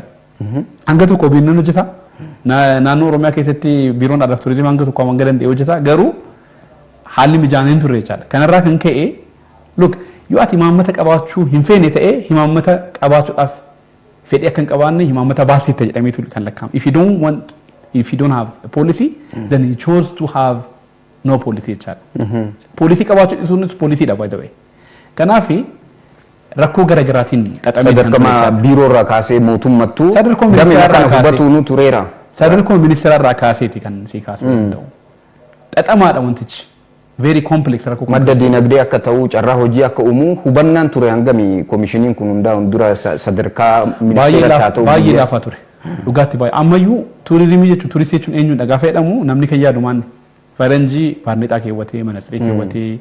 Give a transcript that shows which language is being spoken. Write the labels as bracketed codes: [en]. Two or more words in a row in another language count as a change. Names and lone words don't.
[om] Hanga tokko biiroo hojjeta. Naannoo Oromiyaa keessatti biiroon aadaa turizimii hanga tokko hanga danda'e hojjeta. Garuu haalli mijaa'aan hin turre jechaadha. Kanarraa kan ka'e look yoo ati imaammata qabaachuu hin feene ta'ee imaammata qabaachuudhaaf fedhii akka hin qabaanne imaammata baasitti jedhameetu kan lakkaa'amu. [en] If you don't have a policy, then you chose to have no policy jechaadha. [om] Policy qabaachuu dhisuunis poolisiidha [en] by the way. [om] Kanaaf rakkoo garaagaraatiin xaxamee sadarkaa biiroo irraa kaasee mootummattuu damee kana hubatu nu tureera. Sadarkaa ministeera irraa kaaseeti kan si kaasuu danda'u. Xaxamaadha wantichi. [en] Very complex rakkoo. [om] Madda diinagdee akka ta'u carraa hojii akka uumu hubannaan ture hangamii koomishiniin kun hundaa'uun dura sadarkaa ministeera haa ta'u. Baay'ee laafaa ture. Dhugaatti baay'ee ammayyuu turizimii jechuun turistii jechuun eenyudha gaafa jedhamu namni kan yaadu maanni faranjii baarneexaa keewwatee manastirii keewwatee